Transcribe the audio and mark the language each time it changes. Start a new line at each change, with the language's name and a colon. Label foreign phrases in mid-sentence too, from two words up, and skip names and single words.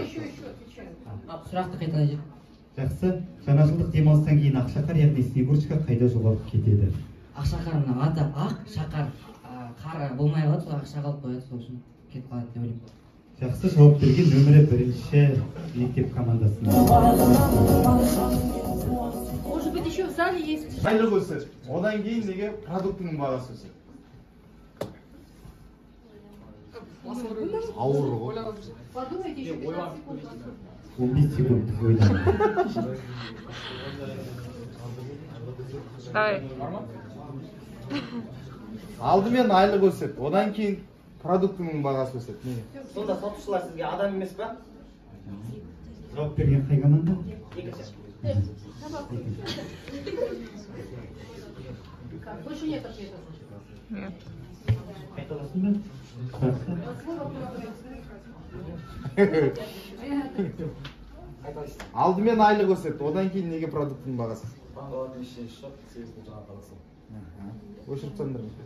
Kazakh: Сұрақты қайталайын. Жақсы. Жаңа жылдық демалыстан кейін Ақшақар, яғни Снегурочка қайда жоғалып кетеді? Ақшақар мына аты ақ шақар. Қар болмай қалады, сол ақша қалып қояды, сол үшін кетіп қалады деп ойлаймын. Жақсы, жауап берген нөмірі 1-ші мектеп командасының.
Russian: Может быть, еще в зале есть.
Kazakh: Айлық өседі. Одан кейін неге продуктының бағасы өседі? Ауыр ғой.
Russian: Подумайте еще 15 секунд.
Kazakh: 15 секунд ойланды. Алдымен айлық өседі. Одан кейін продуктының бағасы өседі. Неге? Сонда сатушылар сізге адам емес па? Жауап берген қай команда? Екінші.
Russian: Больше нет ответов.
Kazakh: Қайталасын ба? Жақсы. Алдымен айлық өседі. Одан кейін неге продуктының бағасы? Өшіріп тастаңдар.